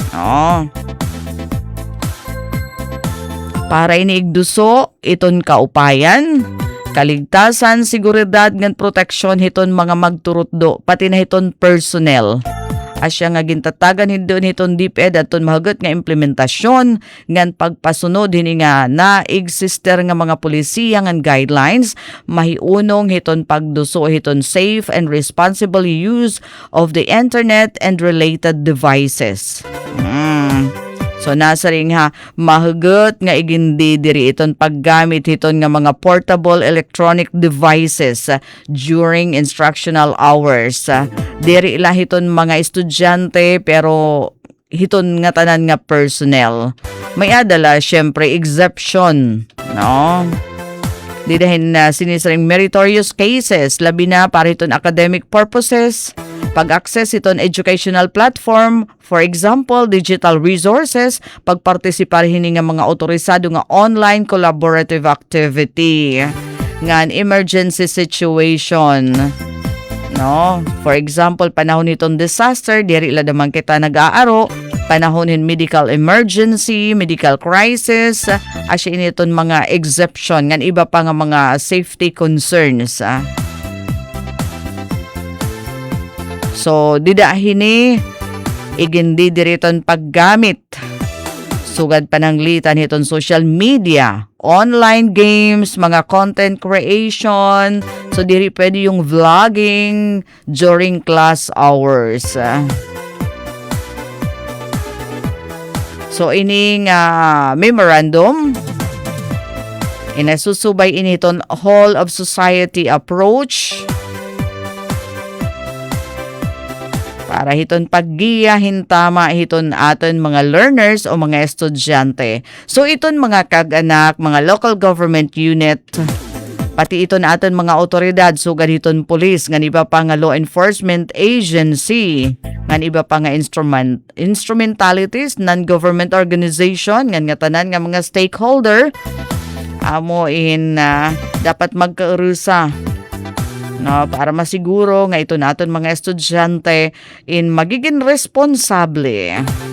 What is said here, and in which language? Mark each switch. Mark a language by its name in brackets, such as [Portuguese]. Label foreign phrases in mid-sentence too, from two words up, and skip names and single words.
[Waray] Para iniigduso iton kaupayan, kaligtasan, seguridad ngan proteksyon hiton mga magturutdo pati na hiton personnel. Asya nga gintatagan hindon hiton DepEd aton mahugot nga implementasyon ngan pagpasunod hini nga na-exister nga mga polisiya ngan guidelines mahiunong hiton pagduso hiton [English] safe and responsible use of the internet and related devices. [Waray] So nasa ring ha mahugot nga igindi diri iton paggamit hiton nga mga [English] portable electronic devices during instructional hours. [Waray] Diri ila hiton mga estudyante pero hiton nga tanan nga personnel. May adala syempre exception, Di dahin sinisaring [English] meritorious cases [Waray] labi na para hiton [English] academic purposes. [Waray] Pag-access iton [English] educational platform, for example, digital resources, [Waray] pagpartisipar hini nga mga otorisado nga [English] online collaborative activity, [Waray] nga [English] emergency situation. For example, [Waray] panahon itong disaster, diri ila naman kita nag-aaro, panahonin [English] medical emergency, medical crisis, [Waray] asya initon mga exception, nga iba pa nga mga [English] safety concerns. [Waray] So, didahini, igindi diriton paggamit. Sugad pananglitan hiton [English] social media, online games, [Waray] mga [English] content creation. [Waray] So, diri pwede yung [English] vlogging during class hours. [Waray] So, ining memorandum, inasusubay initon [English] whole of society approach, [Waray] para hiton paggiya hintama hiton aton mga learners o mga estudyante. So iton mga kag-anak, mga [English] local government unit, [Waray] pati iton aton mga otoridad, sugad hiton police, ngan iba pa nga [English] law enforcement agency, [Waray] ngan iba pa nga instrumentalities, [English] non-government organization, [Waray] ngan nga tanan nga mga stakeholder, amo dapat magkaurusa para masiguro nga ito naton mga estudyante in magiging responsable.